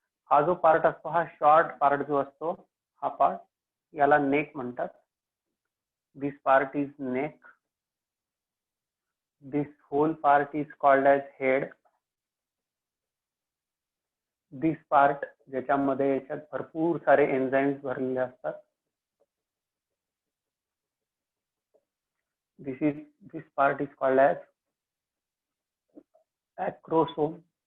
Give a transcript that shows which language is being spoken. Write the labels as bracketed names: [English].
[Marathi] हा जो पार्ट असतो, हा शॉर्ट पार्ट जो असतो, हा पार्ट याला नेक म्हणतात. [English] This part is neck. This whole part is called as head. This part [Marathi] ज्याच्यामध्ये याच्यात भरपूर सारे एन्झाइम्स भरलेले असतात. [English] This part is called as acrosome.